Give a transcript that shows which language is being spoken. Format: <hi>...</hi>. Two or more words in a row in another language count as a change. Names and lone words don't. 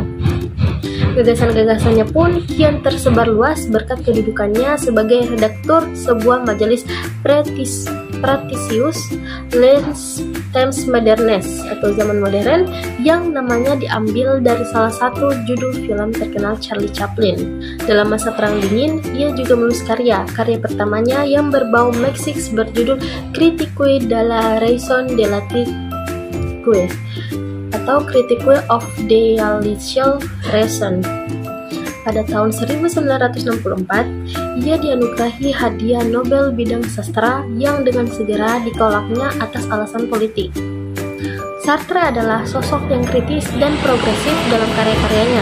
<id>Gagasan-gagasannya pun kian tersebar luas berkat kedudukannya sebagai redaktur sebuah majalis Prestitious Les Temps Modernes atau zaman modern, yang namanya diambil dari salah satu judul film terkenal Charlie Chaplin. Dalam masa Perang Dingin, ia juga menulis karya pertamanya yang berbau Marxist berjudul Critique de la Raison de la Critique atau Critique of Dialectical Reason. Pada tahun 1964, ia dianugerahi hadiah Nobel bidang sastra yang dengan segera ditolaknya atas alasan politik. Sartre adalah sosok yang kritis dan progresif dalam karya-karyanya.</id>